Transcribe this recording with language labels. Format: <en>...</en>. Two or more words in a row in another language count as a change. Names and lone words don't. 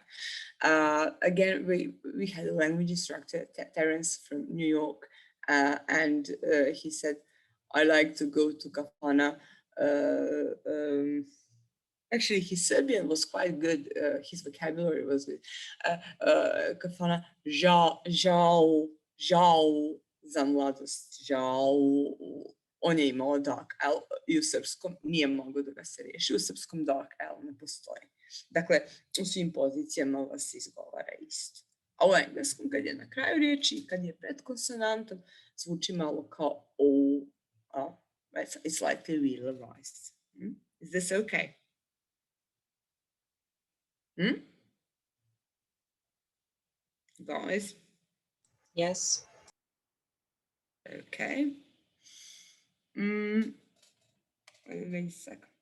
<en>Again, we had a language instructor, Terence from New York, and he said, I like to go to Kafana. Actually, his Serbian was quite good. His vocabulary was good.</en> <hr>Kafana, žao za mladost, žao. On je imao</hr> <en>dark L</en> <hr>i u srpskom nije mogo da ga se riješi. U srpskom</hr> <en>dark L</en> <hr>ne postoji. Dakle, u svim pozicijama vas izgovara isto. A u engleskom, kad je na kraju riječi i kad je pred konsonantom, zvuči malo kao O.</hr> <en>It's slightly realized. Is this okay? Guys? Yes. Okay. Wait a second.</en>